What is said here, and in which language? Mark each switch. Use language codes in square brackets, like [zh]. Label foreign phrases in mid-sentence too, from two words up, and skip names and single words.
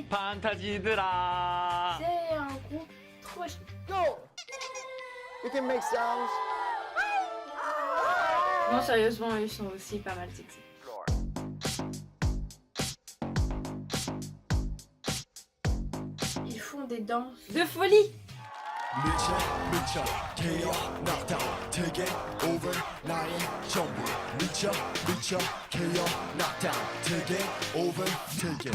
[ko] 판타지들아. [fr] C'est un groupe trop chic. [en] Go! You can make sounds. [fr] Non, sérieusement, ils sont aussi pas mal sexy. Ils font des danses. De folie! [ko] 미쳐 [en] KO knockdown [ko] 되게 over 나의 전부 미쳐 [en] KO knockdown [ko] 되게 over 되게